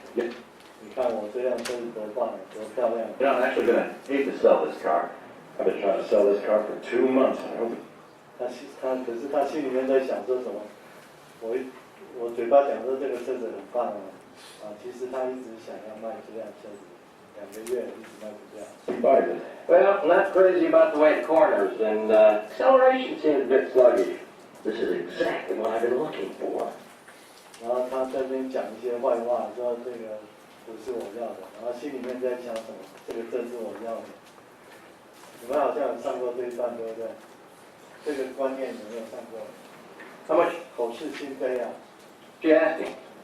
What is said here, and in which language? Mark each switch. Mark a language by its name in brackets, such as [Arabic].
[Chinese] 你看我这辆车子多棒，多漂亮。 [English] You know, I'm actually going to hate to sell this car. I've been trying to sell this car for 2 months. I hope [Chinese] 可是他心里面在想说什么？我嘴巴讲说这个车子很棒其实他一直想要卖这辆车子，2个月一直卖不掉。 [English] she buys it. Well, I'm not crazy about the way it corners, and acceleration seems a bit sluggish. This is exactly what I've been looking for. [Chinese] 然后他在那边讲一些坏话，说这个不是我要的，然后心里面在想什么？这个正是我要的。你们好像有上过这一段，对不对？这个观念有没有上过？ [English] How much? [Chinese] 口是心非啊。 [English] She asking?